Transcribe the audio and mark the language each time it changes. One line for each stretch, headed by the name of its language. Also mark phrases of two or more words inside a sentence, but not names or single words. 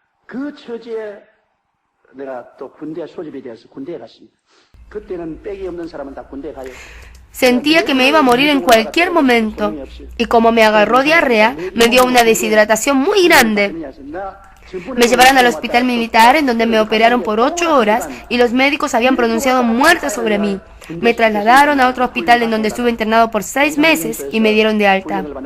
Korean: 그 처지에 내가 또 군대 소집이 되어서 군대에 갔습니다. 그때는 빽이 없는 사람은 다 군대에 가요.
Spanish: Sentía que me iba a morir en cualquier momento, y como me agarró diarrea, me dio una deshidratación muy grande. Me llevaron al hospital militar, en donde me operaron por 8 horas y los médicos habían pronunciado muerte sobre mí. Me trasladaron a otro hospital en donde estuve internado por 6 meses y me dieron de alta.